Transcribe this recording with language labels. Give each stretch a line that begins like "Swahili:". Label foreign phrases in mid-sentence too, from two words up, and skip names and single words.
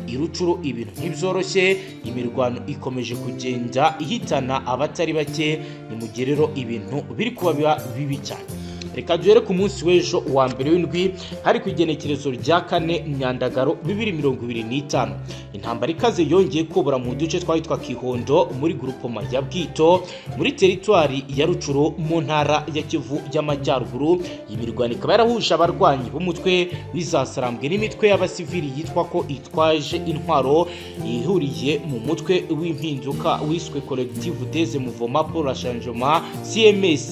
Kinyarwanda: Irucuro ibintu ntibyoroshye, imirwano ikomeje kugenda ihitana abatari bake, ni mu gerero ibintu biri kuba bibi cyane. Reka duhere ku munsi w'ejo wa mbere w'indwi hari ku igenekerezo rya 4 Myandagaro 2025. Intambara ikaze yongeye kubura mu duce twahitwa Kihondo muri groupement ya Bwito muri territoire ya Rucuro mu ntara ya Kivu y'Amajyaruguru. Imirwano ikaba yarahuje abarwanyi b'umutwe w'Izasarambwe n'imitwe y'abasivili yitwa ko itwaje intwaro ihuriye mu mutwe w'impinduka wiswe Collective des Mouvements pour le Changement CMS.